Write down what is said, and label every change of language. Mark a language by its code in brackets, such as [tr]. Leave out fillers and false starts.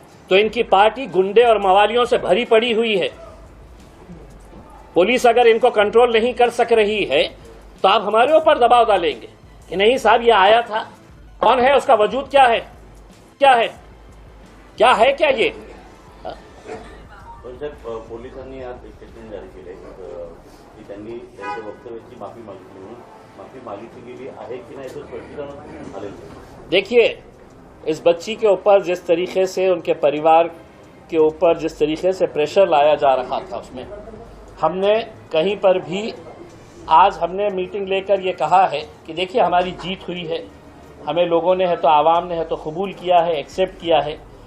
[hi] तो इनकी पार्टी गुंडे और मवालियों से भरी पड़ी हुई है। पुलिस अगर इनको कंट्रोल नहीं कर सक रही है तो आप हमारे ऊपर दबाव डालेंगे कि नहीं साहब ये आया था, कौन है, उसका वजूद क्या है, क्या है, क्या है, क्या ये। [mr] पोलिसांनी आज स्टेटमेंट जारी केले की त्यांनी त्यांच्या वक्तव्याची माफी मागितली, म्हणून माफी मागितली गेली आहे की नाही तो स्पष्टीकरण आलेलं। [hi] देखिए, इस बच्ची के ऊपर जिस तरीके से उनके परिवार के ऊपर जिस तरीके से प्रेशर लाया जा रहा था, उसमें हमने कहीं पर भी आज हमने मीटिंग लेकर ये कहा है कि देखिए हमारी जीत हुई है, हमें लोगों ने है तो आवाम ने है तो कबूल किया है, एक्सेप्ट किया है।